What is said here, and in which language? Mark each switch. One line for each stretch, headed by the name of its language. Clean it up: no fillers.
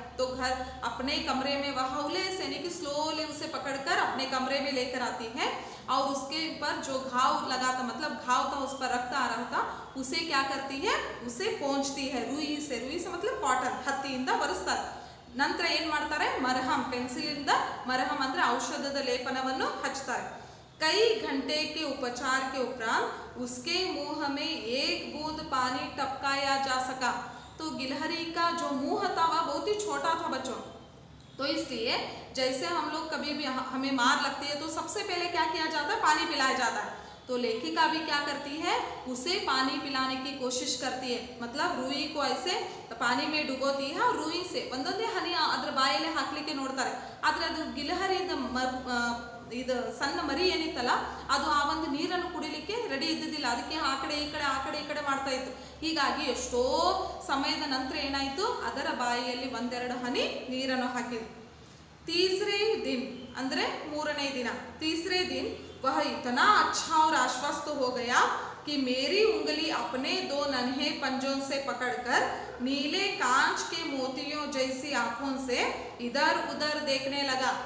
Hindi: तो घर अपने कमरे में वह हौले से, यानी कि स्लोली उसे पकड़कर अपने कमरे में लेकर आती है और उसके ऊपर जो घाव लगा था, मतलब घाव था, उस पर रक्त आ रहा था, उसे क्या करती है, उसे पोंछती है रुई से मतलब कॉटन,
Kannada: ಹತ್ತಿಯಿಂದ ಬರೆಸ್ತಾರೆ। ನಂತರ ಏನು ಮಾಡ್ತಾರೆ, ಮರಹಂ, ಪೆನ್ಸಿಲಿಂದ ಮರಹಂ ಅಂದ್ರೆ ಔಷಧದ ಲೇಪನವನ್ನು ಹಚ್ತಾರೆ।
Hindi: कई घंटे के उपचार के उपरांत उसके मुंह में 1 बूंद पानी टपकाया जा सका। तो गिलहरी का जो मुंह था वह बहुत ही छोटा था बच्चों, तो इसलिए जैसे हम लोग कभी भी हमें मार लगती है तो सबसे पहले क्या किया जाता है, पानी पिलाया जाता है। तो लेखिका भी क्या करती है, उसे पानी पिलाने की कोशिश करती है। मतलब रूई को ऐसे पानी में डुबोती है और रूई से
Kannada: ಒಂದೊಂದೇ ಹನಿ ಅದರ ಬಾಯಲ್ಲಿ ಹಾಕ್ಲಿಕ್ಕೆ ನೋಡ್ತಾರೆ. ಆದರೆ ಅದು ಗಿಲಹರಿಯಿಂದ ಇದು ಸಣ್ಣ ಮರಿ ಏನಿತ್ತಲ್ಲ ಅದು ಆ ಒಂದು ನೀರನ್ನು ಕುಡಿಲಿಕ್ಕೆ ರೆಡಿ ಇದ್ದಿದ್ದಿಲ್ಲ. ಅದಕ್ಕೆ ಆ ಕಡೆ ಈ ಕಡೆ ಮಾಡ್ತಾ ಇತ್ತು. ಹೀಗಾಗಿ ಎಷ್ಟೋ ಸಮಯದ ನಂತರ ಏನಾಯಿತು, ಅದರ ಬಾಯಿಯಲ್ಲಿ ಒಂದೆರಡು ಹನಿ ನೀರನ್ನು ಹಾಕಿದ್ರು.
Hindi: तीसरे दिन अंदरे मूरने दिन तीसरे दिन वह इतना अच्छा और आश्वस्त हो गया कि मेरी उंगली अपने दो नन्हे पंजों से पकड़कर नीले कांच के मोतियों जैसी आंखों से इधर उधर देखने लगा.